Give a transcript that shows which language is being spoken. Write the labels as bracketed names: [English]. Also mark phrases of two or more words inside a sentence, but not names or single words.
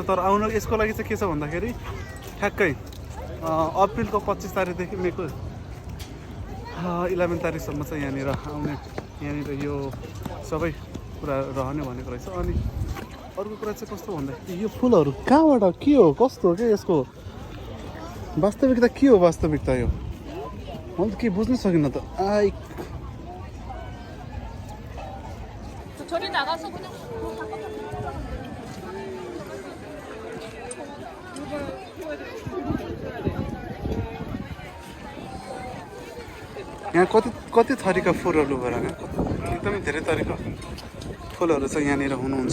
[Nepali] तर आउनु यसको लागि चाहिँ के छ भन्दाखेरि ठ्याक्कै अप्रिलको 25 तारिकदेखि मेको 11 तारिकसम्म चाहिँ यहाँनिर आउने यहाँनिर यो सबै कुरा रहने भनेको रहेछ। अनि अर्को कुरा चाहिँ कस्तो भन्दा यो फुलहरू कहाँबाट के हो कस्तो हो क्या यसको वास्तविकता के हो वास्तविकता यो मैले त के बुझ्न सकिनँ त आई [Korean] 저리 나가서 그냥 [Nepali] यहाँ कति कति थरीका फुलहरू भएर एकदमै धेरै थरीका फुलहरू चाहिँ यहाँनिर हुनुहुन्छ।